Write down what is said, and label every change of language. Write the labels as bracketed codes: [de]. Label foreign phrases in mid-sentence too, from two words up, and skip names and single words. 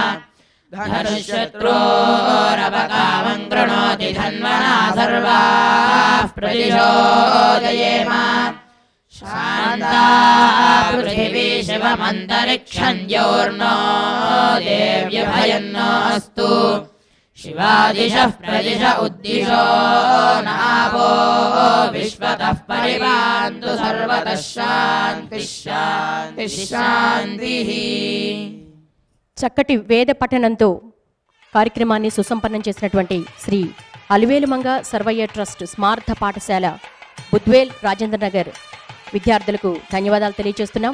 [sa] धनुशत्रोरवकामं कृणोति धन्वना सर्वाः प्रतिशोदयेम शान्ता पृथिवी शिवमन्तरिक्षं द्यौर्नो देव्यभयन्नोऽस्तु शिवादिशः प्रदिश उद्दिशो नावो विश्वतः परिपान्तु सर्वतः शान्तिः शान्तिः शान्तिः. [te] చక్కటి వేద పఠనంతో కార్యక్రమాన్ని సుసంపన్నం చేసినటువంటి శ్రీ అలివేలుమంగ సర్వయ్య ట్రస్ట్ స్మార్థ పాఠశాల బుద్వేల్ రాజేంద్ర నగర్ విద్యార్థులకు ధన్యవాదాలు తెలియజేస్తున్నాం.